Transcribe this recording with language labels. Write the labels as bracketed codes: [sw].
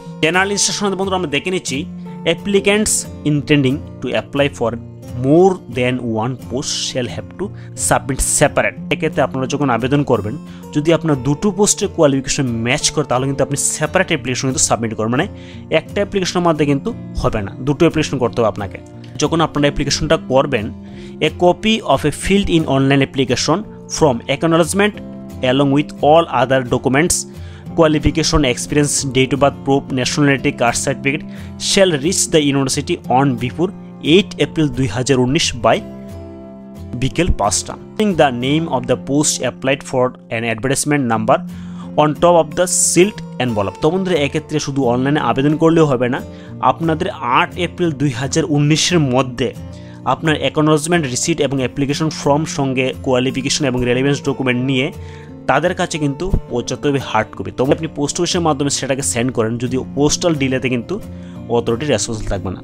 [bn] General ইনস্ট্রাকশনে বন্ধুরা আমরা দেখে নিচ্ছি [en] Applicants intending to apply for more than 1 post shall have to submit separate. [bn] এক্ষেত্রে আপনারা যখন আবেদন করবেন, যদি আপনার 2টো পোস্টের কোয়ালিফিকেশন ম্যাচ করে তাহলে কিন্তু আপনি সেপারেট অ্যাপ্লিকেশন কিন্তু সাবমিট করবেন, মানে একটা অ্যাপ্লিকেশনের মধ্যে কিন্তু হবে না, 2টো অ্যাপ্লিকেশন করতে হবে আপনাকে। যখন আপনারা অ্যাপ্লিকেশনটা করবেন, [en] a copy of a filled in online application form acknowledgement along with all other documents, qualification, experience, date of birth proof, nationality card certificate shall reach the university on before 8 April 2019 by [bn] বিকেল 5টা। [en] The name of the post applied for an advertisement number on top of the sealed envelope। [bn] তো বন্ধুরা এক্ষেত্রে শুধু অনলাইনে আবেদন করলেও হবে না, আপনাদের 8 এপ্রিল 2019-এর মধ্যে আপনার অ্যাকনোলেজমেন্ট রিসিট এবং অ্যাপ্লিকেশন ফর্ম সঙ্গে কোয়ালিফিকেশন এবং রেলেভেন্স ডকুমেন্ট নিয়ে তাদের কাছে কিন্তু পৌঁছাতে হবে হার্ড কপি। তবে আপনি পোস্ট অফিসের মাধ্যমে সেটাকে সেন্ড করেন, যদি পোস্টাল ডিলেতে কিন্তু অথরিটি রেসপন্সিবল থাকবে না।